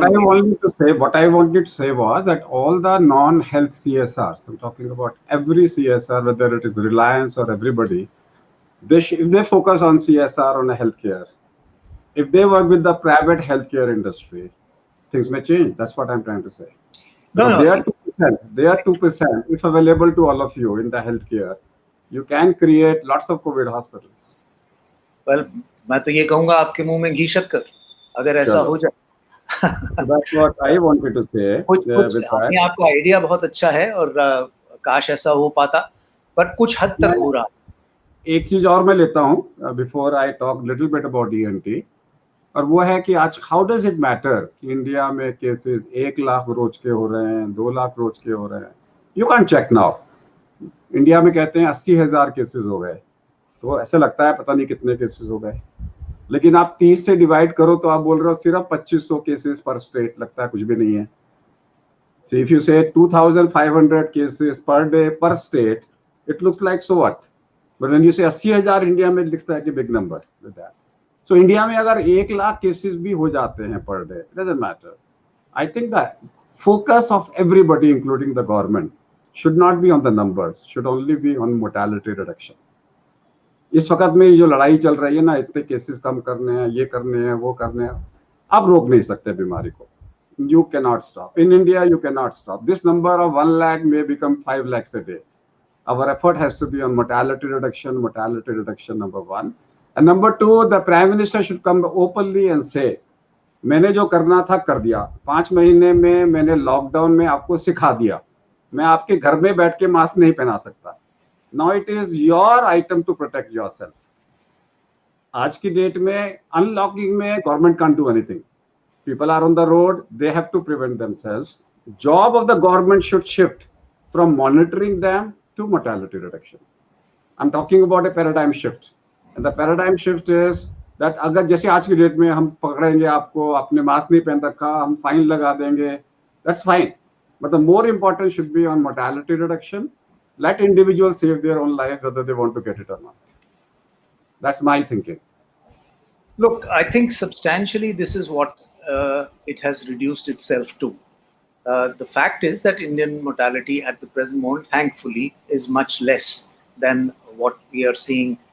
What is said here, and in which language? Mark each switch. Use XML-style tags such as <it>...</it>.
<en>What I wanted to say was that all the non-health CSRs, I'm talking about every CSR, whether it is Reliance or everybody, if they focus on CSR on a healthcare, if they work with the private healthcare industry, things may change. That's what I'm trying to say. No. They are 2%. They are 2%. If available to all of you in the healthcare, you can create lots of COVID hospitals.</en> <hi>Well, मैं तो ये कहूँगा आपके मुंह में घी शक्कर अगर ऐसा हो जाए.</hi> <en>So that's what I wanted to say.</en> <hi>अपने आप का आइडिया बहुत अच्छा है और काश ऐसा हो पाता, पर कुछ हद तक हो रहा. एक चीज और मैं लेता हूँ</hi> <en>before I talk little bit about ENT,</en> <hi>और वो है कि आज</hi> <en>how does it matter</en> <hi>कि इंडिया में केसेस 1 लाख रोज के हो रहे हैं, 2 लाख रोज के हो रहे हैं.</hi> <en>You can check now.</en> <hi>India में कहते हैं 80,000 केसेस हो गए, तो ऐसा लगता है पता नहीं कितने केसेस हो गए, लेकिन आप 30 से डिवाइड करो तो आप बोल रहे हो सिर्फ 2500 केसेस पर स्टेट, लगता है कुछ भी नहीं है.</hi> <en>So if you say 2,500 cases per day per state, it looks like so what? But when you say 80,000</en> <hi>India में लिखता है कि</hi> <en>big number with that.</en> <hi>So India में अगर 1 लाख केसेस भी हो जाते हैं</hi> <en>per day, it doesn't matter. I think that focus of everybody, including the government, should not be on the numbers, should only be on mortality reduction.</en> <hi>इस वक्त में जो लड़ाई चल रही है ना, इतने केसेस कम करने हैं, ये करने हैं, वो करने हैं, आप रोक नहीं सकते बीमारी को.</hi> <en>You cannot stop. In India, you cannot stop. This number of 1 lakh may become 5 lakhs a day. Our effort has to be on mortality reduction, number one. And number two, the Prime Minister should come openly and say,</en> <hi>मैंने जो करना था कर दिया. 5 महीने में मैंने lockdown में आपको सिखा दिया. मैं आपके घर में बैठ के मास्क नहीं पहना सकता.</hi> <en>Now it is your item to protect yourself.</en> <hi>आज की डेट में अनलॉकिंग में government</hi> <en>can't do anything. People are on the road, they have to prevent themselves. Job of the government should shift from monitoring them to mortality reduction. I'm talking about a paradigm shift. And the paradigm shift is that</en> <hi>अगर जैसे आज की date में हम पकड़ेंगे आपको, आपने mask नहीं पहन रखा, हम फाइन लगा देंगे,</hi> <en>that's fine. But the more important should be on mortality reduction. Let individuals save their own lives whether they want to get it or not. That's my thinking. Look, I think substantially this is what it has reduced itself to. The fact is that Indian mortality at the present moment, thankfully, is much less than what we are seeing</en>